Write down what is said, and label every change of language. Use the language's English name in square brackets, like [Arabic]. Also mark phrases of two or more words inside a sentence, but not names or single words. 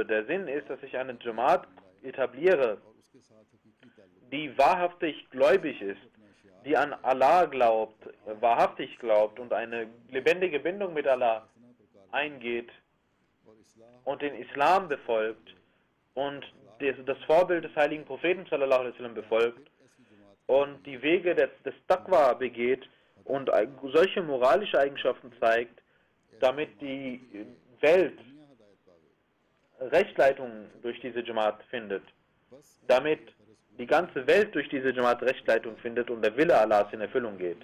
[German] Der Sinn ist, dass ich eine Jamaat etabliere, die wahrhaftig gläubig ist, die an Allah glaubt, wahrhaftig glaubt und eine lebendige Bindung mit Allah eingeht und den Islam befolgt und das Vorbild des heiligen Propheten [Arabic] صلى الله عليه وسلم [German] befolgt und die Wege des Taqwa begeht und solche moralische Eigenschaften zeigt, damit die Welt Rechtsleitung durch diese Jamaat findet, damit die ganze Welt durch diese Jamaat Rechtsleitung findet und der Wille Allahs in Erfüllung geht.